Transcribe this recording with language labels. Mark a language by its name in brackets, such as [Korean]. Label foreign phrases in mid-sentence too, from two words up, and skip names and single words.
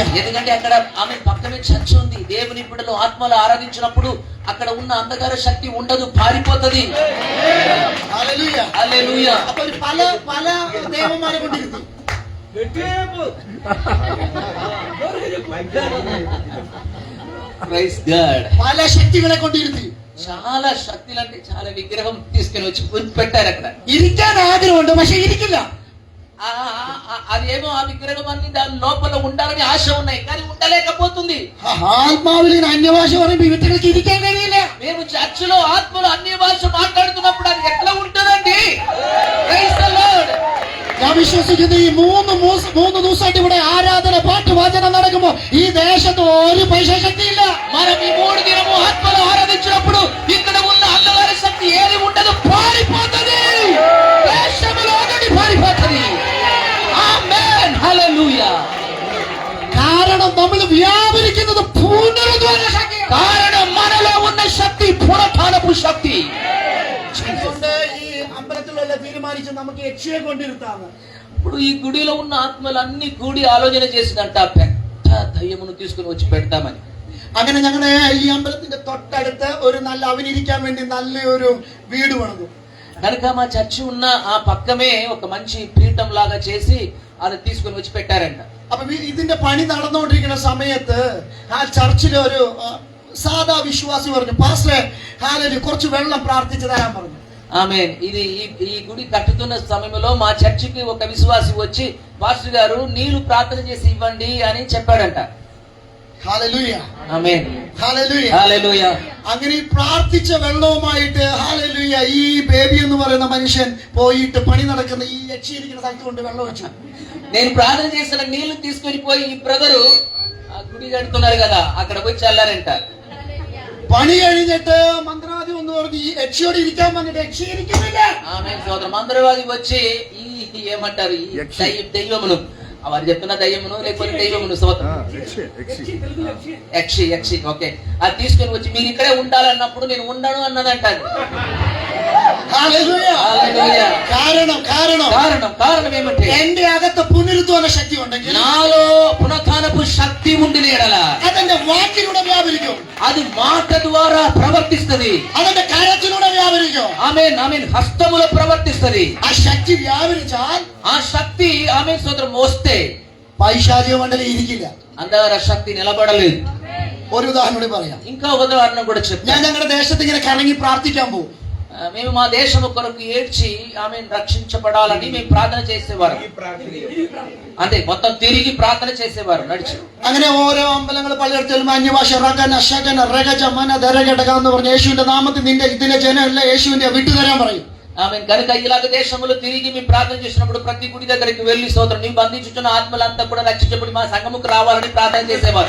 [Telugu] ఎందుకంటే అక్కడ ఆమె పక్కనే చర్చ్ ఉంది. దేవుని బిడ్డలు ఆత్మలు ఆరాధించినప్పుడు అక్కడ ఉన్న అంధకార శక్తి ఉండదు, పారిపోతది. [Malayalam] ഹല്ലേലൂയ, [Telugu] హల్లెలూయా. [Malayalam] അപ്പോൾ പല പല ദേവന്മാരെ കൊണ്ടിരുത്തി. [English] Praise God. [Malayalam] പല శక్తిകളെ കൊണ്ടിരുത്തി. [Telugu] చాలా శక్తులు అంటే చాలా విగ్రహం తీసుకుని వచ్చి పెట్టారు అక్కడ. [Malayalam] ഇരിക്കാൻ ആഗ്രഹമുണ്ട്, പക്ഷെ ഇരിക്കില്ല. [Telugu] అదేమో ఆ విగ్రహం అన్ని దాని లోపల ఉండాలని ఆశ ఉన్నాయి, కానీ ఉండలేకపోతుంది. [Malayalam] ആത്മാവിൽ അന്യഭാഷ പറയുമ്പോ ഇവറ്റകൾക്ക് ഇരിക്കാൻ കഴിയില്ല. [Telugu] మేము చర్చిలో ఆత్మలు అన్య భాష మాట్లాడుతున్నప్పుడు అది ఎట్లా ఉంటుందండి? [English] Praise the Lord. [Malayalam] ഞാൻ വിശ്വസിക്കുന്നു ഈ മൂന്ന് ദിവസമായിട്ട് ഇവിടെ ആരാധന, പാട്ട്, വചനം നടക്കുമ്പോ ഈ ദേശത്ത് ഒരു പൈസ ശക്തിയില്ല. [Telugu] మనం ఈ 3 దినము ఆత్మలు ఆరాధించినప్పుడు ఇక్కడ ఉన్న అంధకార శక్తి ఏది ఉండదు, పారిపోతది. దేశంలోని పారిపోతది. ఆమేన్, హల్లెలూయా. [Malayalam] കാരണം നമ്മൾ വ്യാപരിക്കുന്നത് പുനരുദ്ധാന ശക്തി. [Telugu] కారణం మనలో ఉన్న శక్తి పునరుత్థానపు శక్తి. [Malayalam] അതുകൊണ്ട് ഈ അമ്പലത്തിലുള്ള തീരുമാനിച്ച് നമുക്ക് യക്ഷിയെ കൊണ്ടിരുത്താന്ന്. [Telugu] ఇప్పుడు ఈ గుడిలో ఉన్న ఆత్మలు అన్ని కూడి ఆలోచన చేసిందంట, పెద్ద దయ్యమును తీసుకుని వచ్చి పెడతామని. [Malayalam] അങ്ങനെ ഞങ്ങളുടെ ഈ അമ്പലത്തിന്റെ തൊട്ടടുത്ത് ഒരു നല്ല അവനിരിക്കാൻ വേണ്ടി നല്ലൊരു വീട് പണിതു. [Telugu] కనుక మా చర్చి ఉన్న ఆ పక్కమే ఒక మంచి పీఠం లాగా చేసి అది తీసుకుని వచ్చి పెట్టారంట. [Malayalam] അപ്പൊ ഇതിന്റെ പണി നടന്നുകൊണ്ടിരിക്കുന്ന സമയത്ത് ആ ചർച്ചിലെ ഒരു സാധാ വിശ്വാസി പറഞ്ഞു, പാസ്റ്ററെ ഹാലലൂയ കുറച്ച് വെള്ളം പ്രാർത്ഥിച്ചു തരാൻ പറഞ്ഞു. [Telugu] ఆమేన్. ఇది ఈ గుడి కట్టుతున్న సమయంలో మా చర్చికి ఒక విశ్వాసి వచ్చి, పాస్టర్ గారు నీళ్లు ప్రార్థన చేసి ఇవ్వండి అని చెప్పాడంట. [Malayalam] ഹാലലൂയ, [Telugu] ఆమేన్, [Malayalam] ഹാലലൂയ, [Telugu] హల్లెలూయా. [Malayalam] അങ്ങനെ ഈ പ്രാർത്ഥിച്ച വെള്ളവുമായിട്ട് ഹാലലൂയ ഈ ബേബി എന്ന് പറയുന്ന മനുഷ്യൻ പോയിട്ട് പണി നടക്കുന്ന ഈ യക്ഷിയിരിക്കുന്ന സ്ഥലത്ത് കൊണ്ട് വെള്ളം വെച്ചു. [Telugu] నేను ప్రార్థన చేసిన నీళ్లు తీసుకొని పోయి ఈ బ్రదరు ఆ గుడి కడుతున్నారు కదా అక్కడ పోయి చల్లారంట. [Malayalam] പണി കഴിഞ്ഞിട്ട് മന്ത്രവാദി ഒന്ന് പറഞ്ഞു ഈ യക്ഷിയോട് ഇരിക്കാൻ വന്നിട്ട് യക്ഷി ഇരിക്കുന്നില്ല. [Telugu] ఆమేన్ సోదరం. మంత్రవాది వచ్చి ఈ ఏమంటారు ఈ దైవమును, వారు చెప్తున్న దయ్యమును లేకపోతే దైవమును, యక్షి ఓకే, అది తీసుకొని వచ్చి మీరు ఇక్కడే ఉండాలన్నప్పుడు నేను ఉండను అన్నదంట. [Malayalam] ഹല്ലേലൂയ. [Telugu] హల్లెలూయా. కారణం ఏమంటే [Malayalam] എന്റെ അകത്ത് പുനരുദ്ധാന ശക്തി ഉണ്ടെങ്കിൽ [Telugu] నాలో పునరుత్థానపు శక్తి ఉండి లేడల [Malayalam] അതെന്റെ വാക്കിലൂടെ വ്യാപരിക്കും, [Telugu] అది మాట ద్వారా ప్రవర్తిస్తది, [Malayalam] അതെന്റെ കരത്തിലൂടെ വ്യാപരിക്കും. [Telugu] ఆమేన్ ఆమేన్, హస్తములో ప్రవర్తిస్తది. [Malayalam] ആ శక్തി വ്യാപരിച്ചാൽ [Telugu] ఆ శక్తి ఆమేన్ సోదరం వస్తే [Malayalam] പൈശാചിക മണ്ഡലം ഇരിക്കില്ല. [Telugu] అంధకార శక్తి నిలబడలేదు. [Malayalam] ഒരു ఉదాహరణ കൂടി പറയാം. [Telugu] ఇంకా ఉదాహరణ కూడా [Malayalam] ഞാൻ [Telugu] చెప్తాను. [Malayalam] ഞങ്ങളുടെ ദേശത്ത് ഇങ്ങനെ കറങ്ങി പ്രാർത്ഥിക്കാൻ പോകും. [Telugu] మేము మా దేశం కొరకు ఏడ్చి ఆమె రక్షించబడాలని మేము ప్రార్థన చేసేవారు. అంతే, మొత్తం తిరిగి ప్రార్థన చేసేవారు నడిచి. [Malayalam] അങ്ങനെ ഓരോ അമ്പലങ്ങൾ പലയിടത്തും അന്യഭാഷ റഗന ശഗന രഗജ മന ദരഗടക എന്ന് പറഞ്ഞ യേശുവിന്റെ നാമത്തിൽ നിന്റെ ഇതിലെ ജനമല്ല യേശുവിന്റെ വിട്ടുതരാൻ പറയും. [Telugu] ఆమె కనుక ఇలాగ దేశంలో తిరిగి మేము ప్రార్థన చేసినప్పుడు ప్రతి గుడి దగ్గరికి వెళ్లి సోదరు నీ బంధించుచున్న ఆత్మలంతా కూడా రక్షించబడి మా సంఘముకు రావాలని ప్రార్థన చేసేవారు.